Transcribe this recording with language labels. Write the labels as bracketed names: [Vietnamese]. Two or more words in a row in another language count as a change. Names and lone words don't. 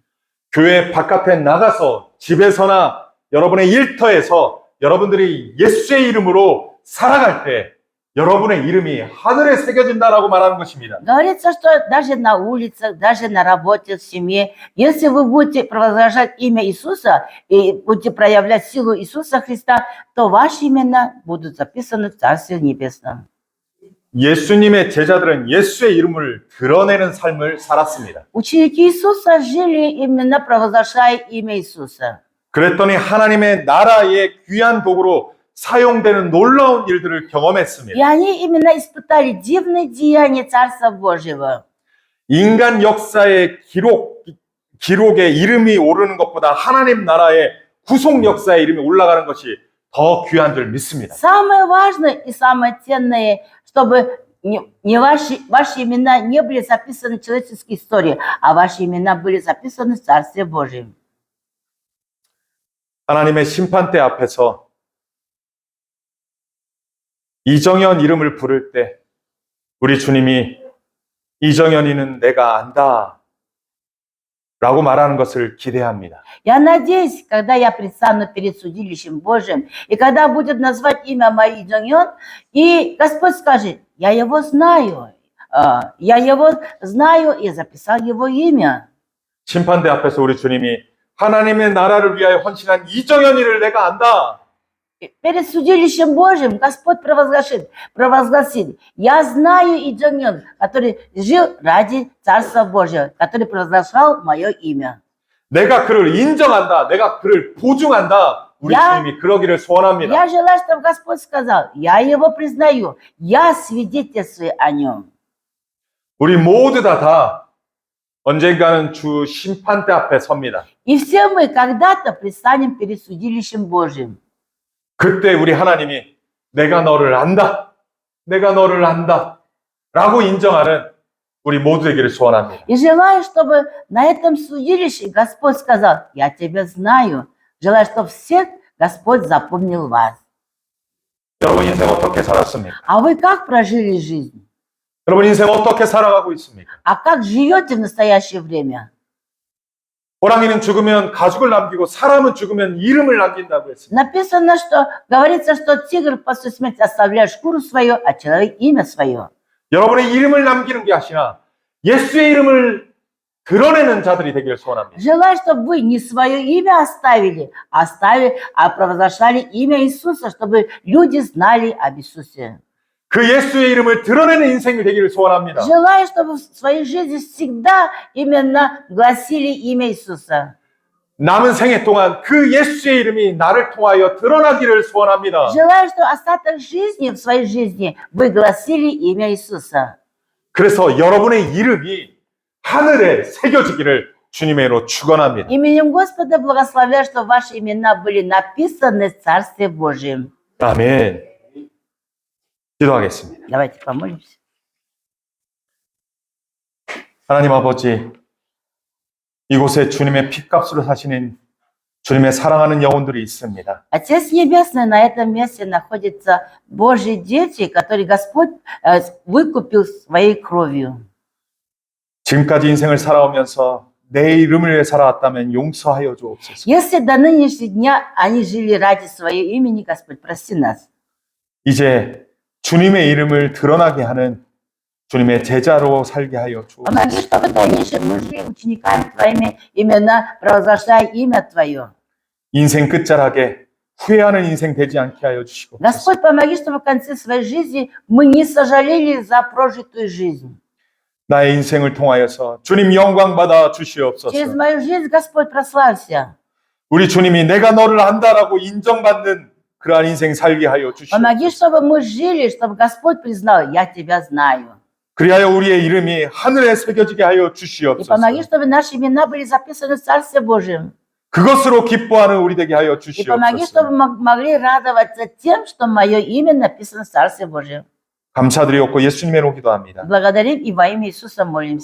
[Korean] 교회 바깥에 나가서 집에서나 여러분의 일터에서 여러분들이 예수의 이름으로 살아갈 때 여러분의 이름이 하늘에 새겨진다라고 말하는 것입니다. [Russian] Говорится, что даже на улицах, даже на работе, в семье, если вы будете провозглашать имя Иисуса и будете проявлять силу Иисуса Христа, то ваши имена будут записаны в Царстве Небесном. [Korean] 예수님의 제자들은 예수의 이름을 드러내는 삶을 살았습니다. [Russian] Ученики Иисуса жили именно провозглашая имя Иисуса. [Korean] 그랬더니 하나님의 나라의 귀한 도구로 사용되는 놀라운 일들을 경험했습니다. [Russian] И они именно испытали дивные деяния Царства Божьего. [Korean] 인간 역사의 기록에 이름이 오르는 것보다 하나님 나라의 구속 역사의 이름이 올라가는 것이 더 귀한 줄 믿습니다. [Russian] Самое важное и самое ценное, чтобы ваши имена не были записаны в человеческой истории, а ваши имена были записаны в Царстве Божьем. [Korean] 하나님의 심판대 앞에서 이정현 이름을 부를 때 우리 주님이 이정현이는 내가 안다 라고 말하는 것을 기대합니다. [Russian] Я надеюсь, когда я предстану перед судилищем Божьим, и когда будет назвать имя мое Иджоньон, и Господь скажет, я его знаю и записал его имя. [Korean] 심판대 앞에서 우리 주님이 하나님의 나라를 위하여 헌신한 이정현이를 내가 안다. [Russian] Перед судилищем Божьим Господь провозгласит, я знаю Иджоньон, который жил ради Царства Божьего, который провозглашал мое имя. [Korean] 내가 그를 인정한다. 내가 그를 보증한다. 우리 주님이 그러기를 소원합니다. [Russian] Я желаю, чтобы Господь сказал, я его признаю, я свидетельствую о нем. [Korean] 우리 모두 다 언젠가는 주 심판대 앞에 섭니다. [Russian] И все мы когда-то предстанем перед судилищем Божьим. [Korean] 그때 우리 하나님이 내가 너를 안다. 내가 너를 안다. 라고 인정하는 우리 모두 되기를 소원합니다. [Russian] И желаю, чтобы на этом судилище Господь сказал, я тебя знаю. Желаю, чтобы всех Господь запомнил вас. [Korean] 여러분 인생 어떻게 살았습니까? [Russian] А вы как прожили жизнь? [Korean] 여러분 인생 어떻게 살아가고 있습니까? [Russian] А как живете в настоящее время? [Korean] 호랑이는 죽으면 가죽을 남기고 사람은 죽으면 이름을 남긴다고 했습니다. [Russian] Написано, что говорится, что тигр после смерти оставляет шкуру свою, а человек имя свое. [Korean] 여러분의 이름을 남기는 게 아니라 예수의 이름을 드러내는 자들이 되기를 소원합니다. [Russian] Желаю, чтобы вы не свое имя оставили, а провозглашали имя Иисуса, чтобы люди знали об Иисусе. [Korean] 그 예수의 이름을 드러내는 인생이 되기를 소원합니다. [Russian] Желаю, чтобы в своей жизни всегда именно гласили имя Иисуса. [Korean] 남은 생애 동안 그 예수의 이름이 나를 통하여 드러나기를 소원합니다. [Russian] Желаю, что остаток жизни, в своей жизни, вы гласили имя Иисуса. [Korean] 그래서 여러분의 이름이 하늘에 새겨지기를 주님의 이름으로 축원합니다. [Russian] Именем Господа благословляю, что ваши имена были написаны в Царстве Божьем. [Korean] 아멘. 기도하겠습니다. [Russian] Давайте помолимся. [Korean] 하나님 아버지, 이곳에 주님의 핏값으로 사시는 주님의 사랑하는 영혼들이 있습니다. [Russian] Отец Небесный, на этом месте находятся Божьи дети, которые Господь выкупил своей кровью. [Korean] 지금까지 인생을 살아오면서 내 이름을 위해 살아왔다면 용서하여 주옵소서. [Russian] Если до нынешнего дня они жили ради своего имени, Господь, прости нас. [Korean] 이제 주님의 이름을 드러나게 하는 주님의 제자로 살게 하여 주옵소서. [Russian] Помоги, чтобы в дальнейшем мы жили учениками Твоими, именно провозглашая имя Твое. [Korean] 인생 끝자락에 후회하는 인생 되지 않게 하여 주시고 [Russian] Господь, помоги, чтобы в конце своей жизни мы не сожалели за прожитую жизнь. [Korean] 나의 인생을 통하여서 주님 영광 받아 주시옵소서. [Russian] Через мою жизнь, Господь, прославься. [Korean] 우리 주님이 내가 너를 안다라고 인정받는 그러한 인생 살게 하여 [Russian] Помоги, [Korean] 주시옵소서. [Russian] чтобы мы жили, чтобы Господь признал, я Тебя знаю. [Korean] 그리하여 우리의 이름이 하늘에 새겨지게 하여 [Russian] И [Korean] 주시옵소서. [Russian] помоги, чтобы наши имена были записаны в Царстве Божьем. [Korean] 그것으로 기뻐하는 우리 되게 하여 [Russian] И помоги, чтобы [Korean] 주시옵소서. [Russian] мы могли радоваться тем, что мое имя написано в Царстве Божьем. [Korean] 감사드리옵고 예수님의 이름으로 기도합니다. [Russian] Благодарим и во имя Иисуса молимся.